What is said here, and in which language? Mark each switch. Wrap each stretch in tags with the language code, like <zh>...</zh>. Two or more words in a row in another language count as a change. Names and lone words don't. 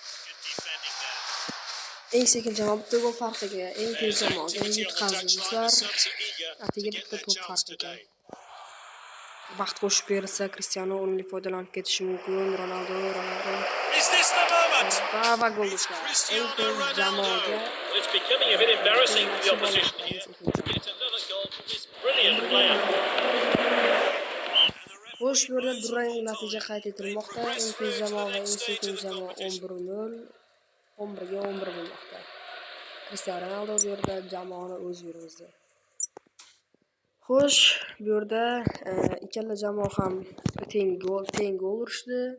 <uz>Eng sekin jamoa bitta gol farqiga, eng tez jamoaga yutqazdi do'stlar. Atigi bitta to'p farqiga. Vaqt qo'shib bersa, Cristiano undan foydalanib ketishi mumkin. Ronaldo. Va gol do'stlar. Eng tez jamoaga.</uz> <en>It's becoming a bit embarrassing for the opposition here. Yet another goal from this brilliant player.</en> <uz>Xo'sh, bu yerda durang natija qayd etilmoqda. Eng tez jamoa va eng sekin jamoa 11-0. 11 ga 11 bo'lmoqda. Cristiano Ronaldo bu yerda jamoani o'z yurtimizda. Xo'sh, bu yerda ikkala jamoa ham teng gol urishdi.</uz>